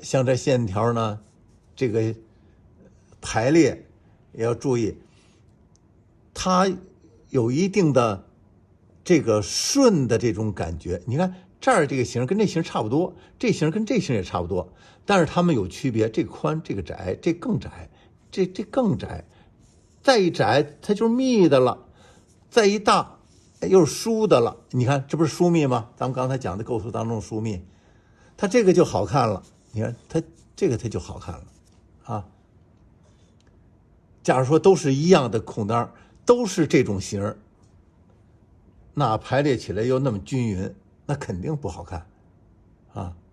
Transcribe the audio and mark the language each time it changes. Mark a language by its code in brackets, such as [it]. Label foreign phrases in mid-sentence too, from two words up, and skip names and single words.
[zh] 像這線條呢，這個排列也要注意，它有一定的這個順的這種感覺。你看這兒這個形跟這形差不多，這形跟這形也差不多，但是它們有區別，這個寬，這個窄，這更窄，這更窄，再一窄它就是密的了，再一大又是疏的了。你看這不是疏密嗎？咱們刚才講的构图當中疏密，它這個就好看了。你看它这个它就好看了啊。假如说都是一樣的空當，都是這種形，那排列起來又那麼均勻，那肯定不好看啊。